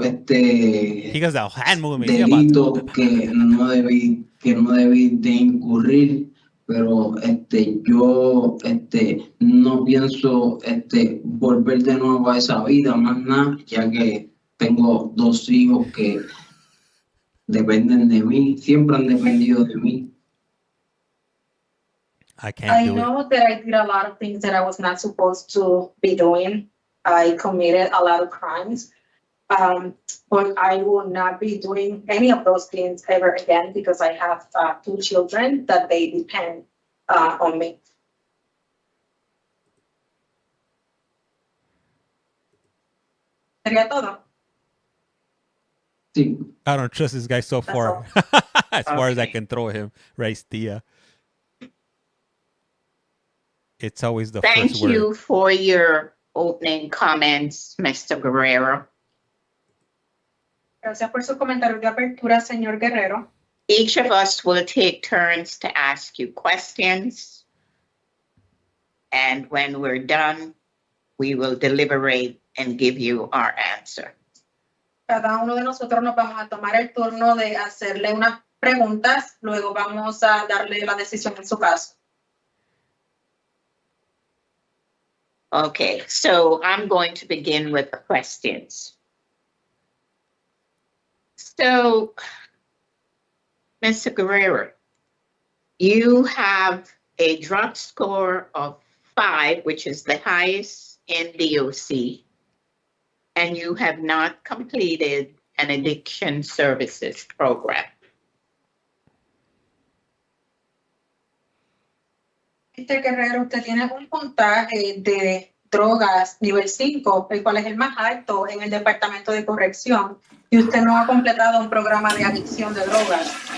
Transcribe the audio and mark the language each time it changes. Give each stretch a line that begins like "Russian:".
English: He goes that hand movement.
Spanish: delitos que no debí de incurrir, pero yo no pienso volver de nuevo a esa vida más nada, ya que tengo 2 hijos que dependen de mí, siempre han dependido de mí.
English: I can't I do it. know that I did a lot of things that I was not supposed to be doing. I committed a lot of crimes, but I will not be doing any of those things ever again because I have 2 children that they depend on me.
Spanish: ¿Sería todo? Sí.
English: I don't trust this guy so far. As far as I can throw him. Right, Tia. It's always the Thank first word. you for your opening comments, Mr. Guerrero.
Spanish: Gracias por su comentario de apertura, señor Guerrero.
English: Each of us will take turns to ask you questions. And when we're done, we will deliberate and give you our answer.
Spanish: Cada uno de nosotros nos vamos a tomar el turno de hacerle unas preguntas, luego vamos a darle la decisión en su caso.
English: Okay, so I'm going to begin with the questions. So, Mr. Guerrero, you have a drug score of 5, which is the highest in DOC, and you have not completed an addiction services program.
Spanish: Mr. Guerrero, usted tiene un puntaje de drogas nivel 5, el cual es el más alto en el departamento de corrección, y usted no ha completado un programa de adicción de drogas.